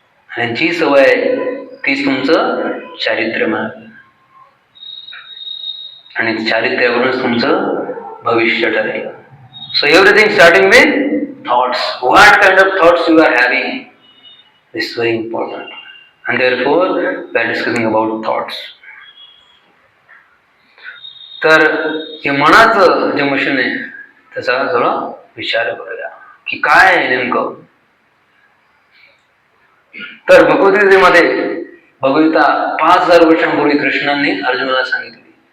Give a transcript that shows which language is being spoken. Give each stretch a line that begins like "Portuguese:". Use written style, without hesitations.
Marathi: आणि जी सवय आहे तीच तुमचं चारित्र्य बनेल. आणि चारित्र्यावरूनच तुमचं भविष्य ठरेल.
English: So everything starting with thoughts. What kind of thoughts you are having is very important. and therefore we are discussing about thoughts.
Marathi: तर हे मनाचं जे मशीन आहे त्याचा जरा विचार करूया की काय आहे नेमकं. तर भगवद्गीतेमध्ये भगवद्गीता 5,000 वर्षांपूर्वी कृष्णांनी अर्जुनाला सांगितली.